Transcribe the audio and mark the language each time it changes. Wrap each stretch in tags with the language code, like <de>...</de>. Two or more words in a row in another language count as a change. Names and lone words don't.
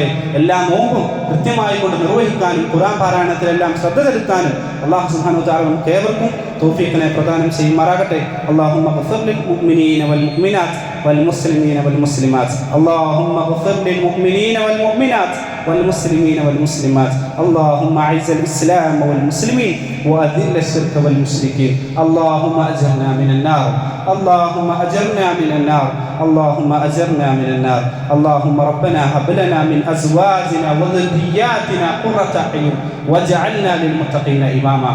<ml>എല്ലാ നോമ്പും കൃത്യമായി കൊണ്ട് നിർവഹിക്കാനും ഖുർആൻ പാരായണത്തിലെല്ലാം ശ്രദ്ധ ചെലുത്താനും</ml> <ar>الله سبحانه وتعالى</ar> <ml>നമുക്ക് ഏവർക്കും തൗഫീഖിനെ പ്രദാനം ചെയ്യുമാറാകട്ടെ.</ml> <ar>اللهم اغفر للمؤمنين والمؤمنات والمسلمين والمسلمات. اللهم اغفر للمؤمنين والمؤمنات والمسلمين والمسلمات. اللهم أعز الإسلام والمسلمين وأذل الشرك والمشركين. اللهم أجرنا من النار. اللهم أجرنا من النار. اللهم أجرنا من النار. اللهم ربنا هب لنا من أزواجنا وذرياتنا قرة أعين واجعلنا للمتقين إماما.</ar>